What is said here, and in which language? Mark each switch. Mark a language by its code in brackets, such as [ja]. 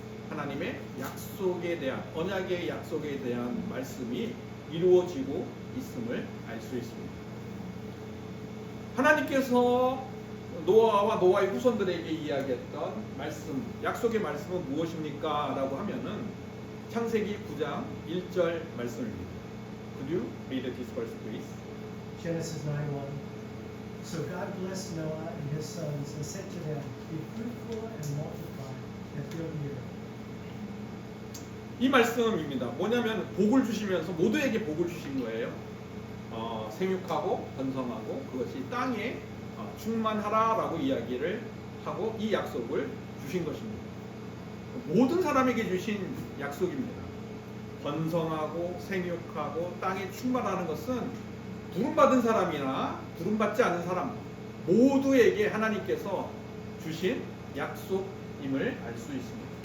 [ko] 하나님의 약속에 대한 언약의 약속에 대한 말씀이 이루어지고 있음을 알 수 있습니다. 하나님께서 노아와 노아의 후손들에게 이야기했던 말씀, 약속의 말씀은 무엇입니까? 라고 하면은 창세기 9장 1절 말씀입니다. [en] Could you read this verse, please? Genesis 9:1. So God blessed Noah and his sons and said to them, Be fruitful and multiply and fill the earth. [ko] 이 말씀입니다. 뭐냐면 복을 주시면서 모두에게 복을 주신 거예요. 생육하고 번성하고 그것이 땅에 충만하라라고 이야기를 하고 이 약속을 주신 것입니다. 모든 사람에게 주신 약속입니다. 번성하고 생육하고 땅에 충만하는 것은 부름받은 사람이나 부름받지 않은 사람 모두에게 하나님께서 주신 약속임을 알 수 있습니다.